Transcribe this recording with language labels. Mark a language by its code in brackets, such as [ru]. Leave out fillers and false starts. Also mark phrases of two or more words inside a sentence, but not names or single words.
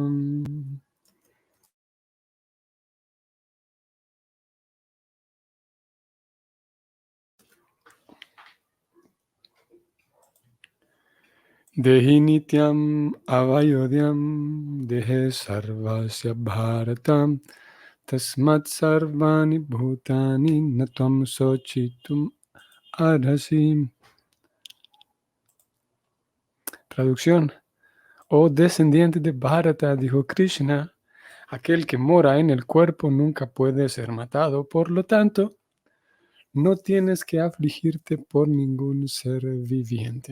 [sa] देही नित्यम् अवध्योऽयम् देहे सर्वस्य भारत तस्मात् सर्वाणि भूतानि न त्वम् शोचितुम् अर्हसि. [es] Traducción. Oh descendiente de Bharata, dijo Krishna, aquel que mora en el cuerpo nunca puede ser matado, por lo tanto, no tienes que afligirte por ningún ser viviente.